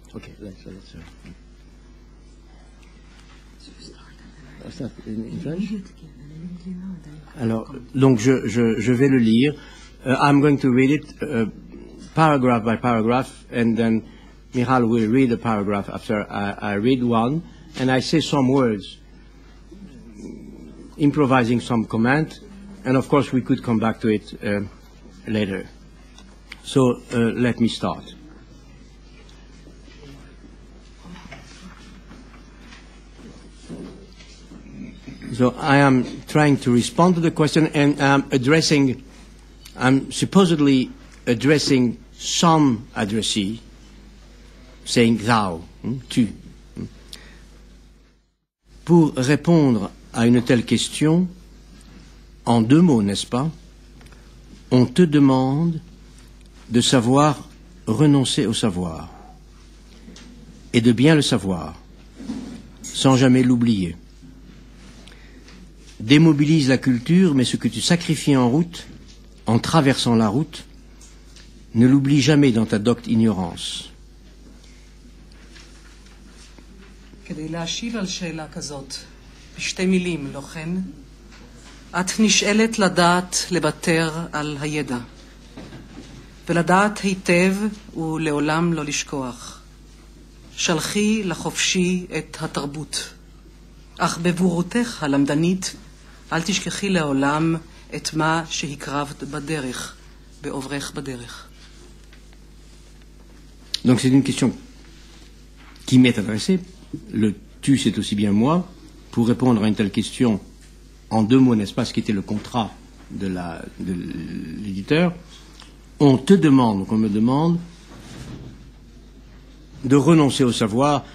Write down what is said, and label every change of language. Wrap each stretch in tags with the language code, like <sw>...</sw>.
<en>Okay, let's start in French.</en> <fr>Alors, donc je vais le lire.</fr> <en>I'm going to read it paragraph by paragraph, and then Michal will read a paragraph after I read one, and I say some words, improvising some comment, and of course we could come back to it later. So let me start. So I am trying to respond to the question, and I'm supposedly addressing some addressee, saying thou, tu.</en> <fr>Pour répondre à une telle question, en deux mots, n'est-ce pas, on te demande de savoir renoncer au savoir, et de bien le savoir, sans jamais l'oublier. Démobilise la culture, mais ce que tu sacrifies en route, en traversant la route, ne l'oublie jamais dans ta docte ignorance.</fr> <he>כדי להשיב על שאלה כזאת, בשתי מילים, לא כן? את נשאלת לדעת לוותר על הידע, ולדעת היטב ולעולם לא לשכוח. שלחי לחופשי את התרבות, אך בבורותך הלמדנית, אל תשכחי לעולם את מה שהקרבת בדרך, בעוברך בדרך.</he> <fr>Donc c'est une question qui m'est adressée. Le tu, c'est aussi bien moi. Pour répondre à une telle question, en deux mots, n'est-ce pas, ce qui était le contrat de l'éditeur, on te demande, donc on me demande de renoncer au savoir.</fr>